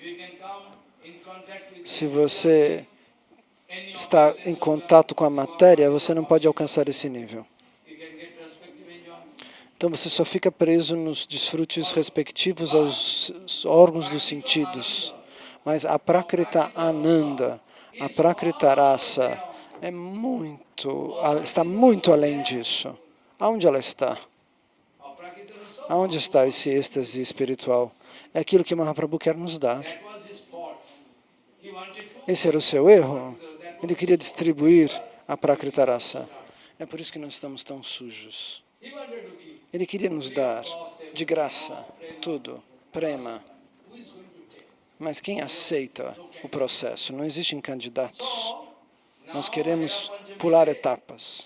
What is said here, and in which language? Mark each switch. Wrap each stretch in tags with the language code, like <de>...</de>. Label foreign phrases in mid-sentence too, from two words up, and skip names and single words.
<pt>Se você está em contato com a matéria, você não pode alcançar esse nível. Então você só fica preso nos desfrutes respectivos aos órgãos dos sentidos. Mas a</pt> <sa>प्राकृत आनन्द,</sa> <pt>a</pt> <sa>प्राकृत रस,</sa> <pt>está muito além disso. Aonde ela está? Aonde está esse êxtase espiritual? É aquilo que Mahaprabhu quer nos dar. Esse era o seu erro. Ele queria distribuir a</pt> <sa>प्राकृत रस.</sa> <pt>É por isso que nós estamos tão sujos. Ele queria nos dar, de graça, tudo, prema. Mas quem aceita o processo? Não existem candidatos. Nós queremos pular etapas.</pt>